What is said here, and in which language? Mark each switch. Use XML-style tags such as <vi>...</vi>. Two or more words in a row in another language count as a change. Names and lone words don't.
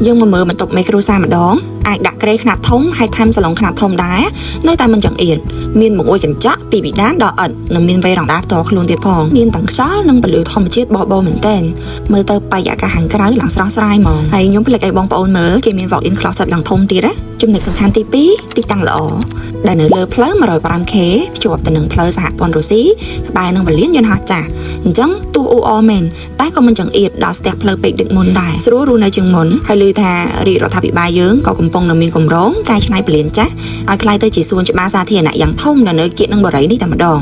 <km>យើងមកមើលបន្ទប់មេគ្រួសារម្ដងអាចដាក់ក្រេខ្នាតធំហើយថែមសាឡុងខ្នាតធំដែរនៅតែមិនចង្អៀតមានមកអួយកញ្ចក់ពីពីដានដល់ឥដ្ឋនិងមានវ៉េរ៉ង់ដាផ្ទាល់ខ្លួនទៀតផងមានទាំងខ្យល់និងពន្លឺធម្មជាតិបោះមែនទែនមើលទៅបរិយាកាសខាងក្រៅឡើងស្រស់ស្រាយហ្មងហើយខ្ញុំភ្លេចឲ្យបងប្អូនមើល គេមាន</km> <en>walk-in closet</en> <km>ឡើងធំទៀតណាចំណុចសំខាន់ទី2ទីតាំងល្អដែលនៅលើផ្លូវ 105K ភ្ជាប់ទៅនឹងផ្លូវសហព័ន្ធរុស្ស៊ីក្បែរនឹងពលានយន្តហោះចាស់អញ្ចឹងទោះអ៊ូអរមែនតែក៏មិនចង្អៀតដល់ស្ទះផ្លូវពេកដូចមុនដែរ ស្រួលរស់នៅជាងមុនហើយឮថារាជរដ្ឋាភិបាលយើងក៏កំពុងនឹងមានគម្រោងកែច្នៃពលានចាស់ឲ្យក្លាយទៅជាសួនច្បារសាធារណៈយ៉ាងធំនៅគៀកនឹងបរិយានេះតែម្ដង</km>